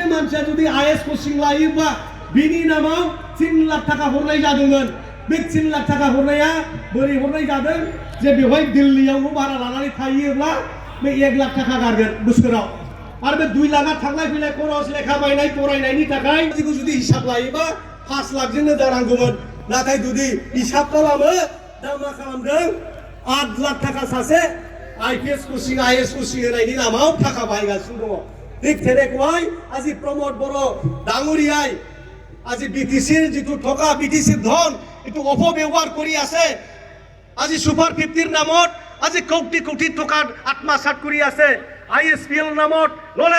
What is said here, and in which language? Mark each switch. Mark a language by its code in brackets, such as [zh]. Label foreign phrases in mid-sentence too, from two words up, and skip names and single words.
[brx] मानसिया जुदि IAS कचिं लायोबा बिनि नामाव 3 लाख थाखा हरनाय जादोंमोन बे 3 लाख थाखा हरनाया बोरै हरनाय जादों जे बेवहाय दिल्लीयाव न' भारा लानानै थायोब्ला बे 1 लाख थाखा गारगोन बोसोराव आरो बे 2 लाखा थांलाय फैलाय खरस लेखा बायनाय फरायनायनि थाखाय बेखौ जुदि हिसाब लायोबा 5 लाखजोंनो जानांगौमोन नाथाय जुदि हिसाब खालामो दा मा खालामदों 8 लाख थाखा सासे IPS कचिं IAS कचिं होनायनि नामाव थाखा बाहायगासिनो दङ [as] ঠিক তেনেকুৱাই আজি প্ৰমোদ বড়ো ডাঙৰীয়াই আজি BTCৰ যিটো টকা BTCৰ ধন এইটো অপব্যৱহাৰ কৰি আছে আজি সুপাৰ 50ৰ নামত আজি কোটি কোটি টকা আত্মসাৎ কৰি আছে ISPL নামত নলেজ